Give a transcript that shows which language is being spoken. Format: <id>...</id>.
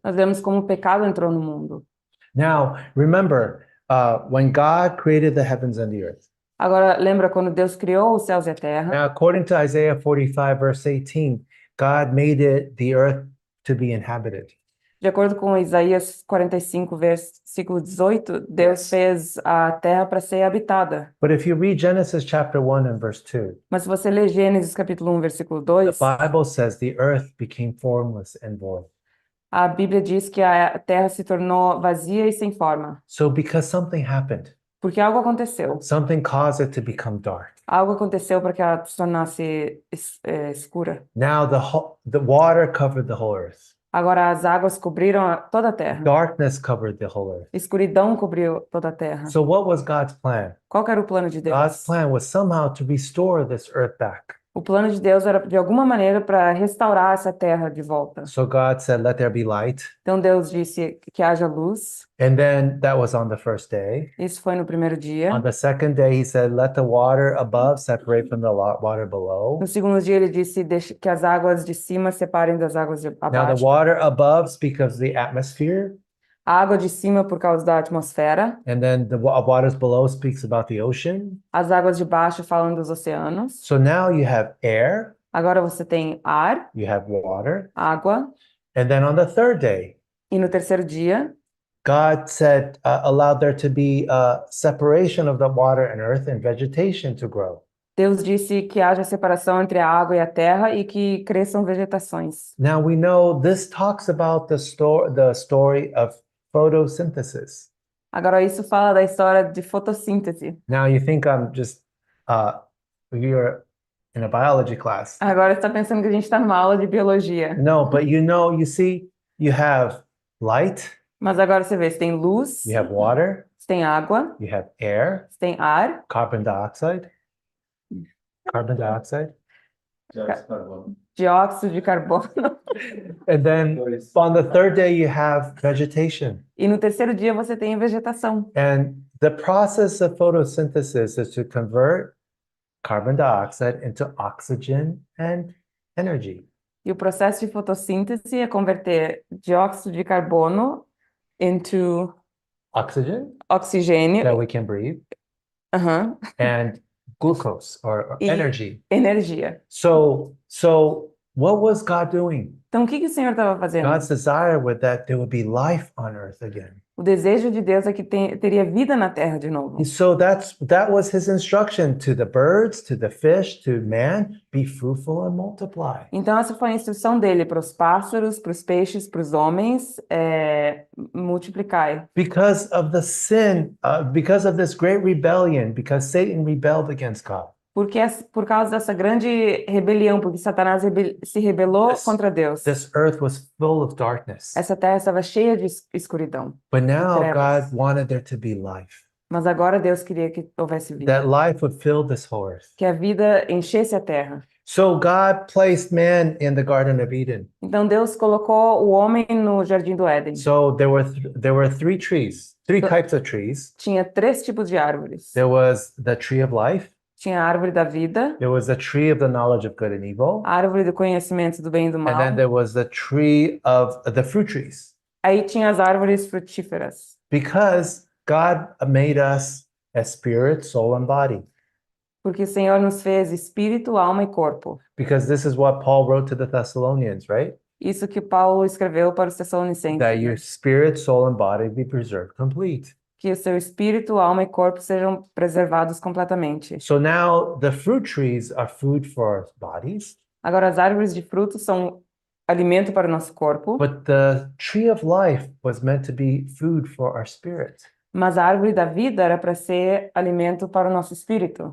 <pt>nós vemos como o pecado entrou no mundo.</pt> <en>Now, remember, when God created the heavens and the earth.</en> <pt>Agora, lembra quando Deus criou os céus e a terra?</pt> <en>Now, according to Isaiah 45, verse 18, God made it the earth to be inhabited.</en> <pt>De acordo com Isaías 45, versículo 18, Deus fez a terra para ser habitada.</pt> <en>But if you read Genesis chapter 1 and verse 2,</en> <pt>Mas se você ler Gênesis capítulo 1, versículo</pt> <en>the</en> <pt>2,</pt> <en>Bible says the earth became formless and void.</en> <pt>a Bíblia diz que a terra se tornou vazia e sem forma.</pt> <en>So, because something happened,</en> <pt>Porque algo aconteceu.</pt> <en>something caused it to become dark.</en> <pt>Algo aconteceu para que ela se tornasse escura.</pt> <en>Now, the water covered the whole earth,</en> <pt>Agora as águas cobriram toda a terra.</pt> <en>darkness covered the whole earth.</en> <pt>Escuridão cobriu toda a terra.</pt> <en>So, what was God's plan?</en> <pt>Qual que era o plano de</pt> <en>God's</en> <pt>Deus?</pt> <en>plan was somehow to restore this earth back.</en> <pt>O plano de Deus era de alguma maneira para restaurar essa terra de volta.</pt> <en>So, God said, let there be light.</en> <pt>Então Deus disse que haja luz.</pt> <en>And then that was on the first day.</en> <pt>Isso foi no primeiro dia.</pt> <en>On the second day, he said, let the water above separate from the water below.</en> <pt>No segundo dia ele disse que as águas de cima separem das águas de</pt> <en>Now, the</en> <pt>abaixo.</pt> <en>water above speaks of the atmosphere,</en> <pt>A água de cima por causa da atmosfera.</pt> <en>and then the waters below speaks about the ocean.</en> <pt>As águas de baixo falam dos oceanos.</pt> <en>So now you have air,</en> <pt>Agora você tem ar,</pt> <en>you have water.</en> <pt>água.</pt> <en>And then on the third day,</en> <pt>E no terceiro dia,</pt> <en>God said, allowed there to be a separation of the water and earth and vegetation to grow.</en> <pt>Deus disse que haja separação entre a água e a terra e que cresçam vegetações.</pt> <en>Now we know this talks about the story of photosynthesis.</en> <pt>Agora isso fala da história de fotossíntese.</pt> <en>Now you think I'm just, you're in a biology class.</en> <pt>Agora você está pensando que a gente está numa aula de biologia.</pt> <en>No, but you see, you have light,</en> <pt>Mas agora você vê, você tem luz,</pt> <en>you have water,</en> <pt>você tem água,</pt> <en>you have air,</en> <pt>você tem ar,</pt> <en>carbon dioxide. Carbon dioxide.</en> <pt>Dióxido de carbono. dióxido de carbono.</pt> <en>And then</en> <pt>Dois.</pt> <en>on the third day, you have vegetation.</en> <pt>E no terceiro dia você tem vegetação.</pt> <en>And the process of photosynthesis is to convert carbon dioxide into oxygen and energy.</en> <pt>E o processo de fotossíntese é converter dióxido de carbono</pt> <en>into Oxygen</en> <pt>oxigênio,</pt> <en>that we can breathe aham, and glucose or E- energy.</en> <pt>energia.</pt> <en>So what was God doing?</en> <pt>Então, o que que o Senhor estava fazendo?</pt> <en>God's desire was that there would be life on earth again.</en> <pt>O desejo de Deus é que teria vida na terra de novo.</pt> <en>And so that was his instruction to the birds, to the fish, to man, be fruitful and multiply.</en> <pt>Então, essa foi a instrução dele para os pássaros, para os peixes, para os homens, multiplicai.</pt> <en>Because of the sin, because of this great rebellion, because Satan rebelled against God.</en> <pt>Porque por causa dessa grande rebelião, porque Satanás se rebelou contra Deus.</pt> <en>This earth was full of darkness.</en> <pt>Essa terra estava cheia de escuridão.</pt> <en>But now</en> <pt>trevas.</pt> <en>God wanted there to be life.</en> <pt>Mas agora Deus queria que houvesse vida.</pt> <en>That life would fill this whole earth.</en> <pt>Que a vida enchesse a terra.</pt> <en>So God placed man in the Garden of Eden.</en> <pt>Então Deus colocou o homem no Jardim do Éden.</pt> <en>So there were three types of trees.</en> <pt>Tinha 3 tipos de árvores.</pt> <en>There was the tree of life.</en> <pt>Tinha a árvore da vida,</pt> <en>There was the tree of the knowledge of good and evil.</en> <pt>a árvore do conhecimento do bem e do mal.</pt> <en>And then there was the tree of the fruit trees.</en> <pt>Aí tinha as árvores frutíferas.</pt> <en>Because God made us as spirit, soul, and body.</en> <pt>Porque o Senhor nos fez espírito, alma e corpo.</pt> <en>Because this is what Paul wrote to the Thessalonians, right?</en> <pt>Isso que Paulo escreveu para os Tessalonicenses.</pt> <en>That your spirit, soul, and body be preserved complete.</en> <pt>Que o seu espírito, alma e corpo sejam preservados completamente.</pt> <en>So now the fruit trees are food for our bodies,</en> <pt>Agora, as árvores de frutos são alimento para o nosso corpo,</pt> <en>but the tree of life was meant to be food for our spirit.</en> <pt>mas a árvore da vida era para ser alimento para o nosso espírito.</pt>